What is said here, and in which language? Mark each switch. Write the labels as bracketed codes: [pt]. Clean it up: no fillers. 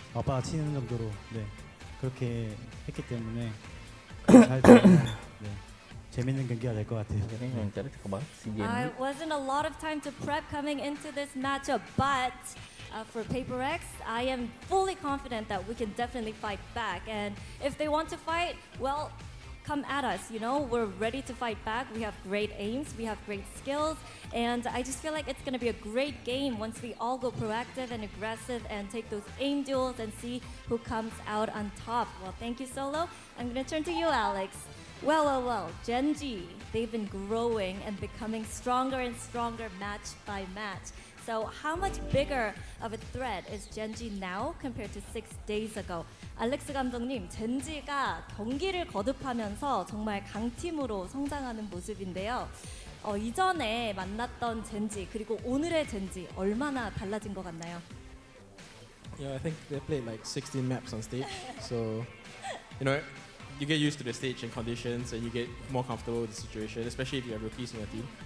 [ko] 아빠가 치는 정도로 네 그렇게 했기 때문에 잘 되면 네, 재밌는 경기가 될 것 같아요. 네. [en] I wasn't a lot of time to prep coming into this matchup, but for Paper X, I am fully confident that we can definitely fight back. And if they want to fight, well, come at us, you know, we're ready to fight back. We have great aims, we have great skills, and I just feel like it's going to be a great game once we all go proactive and aggressive and take those aim duels and see who comes out on top. Well, thank you, Solo. I'm going to turn to you, Alex. Well, Gen G, they've been growing and becoming stronger and stronger match by match. So how much bigger of a threat is Gen G now compared to 6 days ago? [ko] 알렉스 감독님, 젠지가 경기를 거듭하면서 정말 강팀으로 성장하는 모습인데요. 이전에 만났던 젠지 그리고 오늘의 젠지 얼마나 달라진 것 같나요? [en] Yeah, I think they played like 16 maps on stage, so you know you get used to the stage and conditions, and you get more comfortable with the situation, especially if you have rookies in your team.